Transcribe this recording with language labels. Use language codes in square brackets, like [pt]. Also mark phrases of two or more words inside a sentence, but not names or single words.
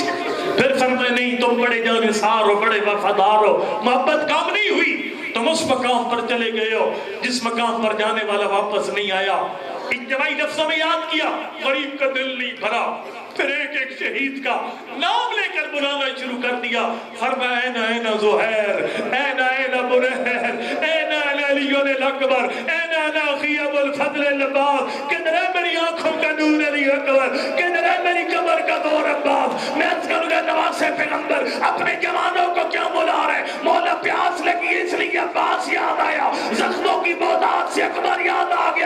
[ur] پھر فرمائے نہیں تم بڑے جانثار ہو, بڑے وفادار ہو. محبت کم نہیں ہوئی, تم اس مقام پر چلے گئے ہو جس مقام پر جانے والا واپس نہیں آیا. اجتماعی لفظوں میں یاد کیا, غریب کا دل نہیں بھرا. پھر ایک ایک شہید کا نام لے کر بلانا شروع کر دیا. [ar] فرمایا اینا اینا زہیر, اینا اینا برہر, اینا علی الاکبر, اینا اخی ابو الفضل العباس. [ur] کدھر ہے میری آنکھوں کا نور علی اکبر, کدھر ہے میری کمر کا نور عباس. میں اس کروں گا نواسے پیغمبر اپنے جوانوں کو کیوں بلا رہے؟ مولا پیاس لگی اس لیے عباس یاد آیا, زخموں کی بودات سے اکبر یاد آ گیا.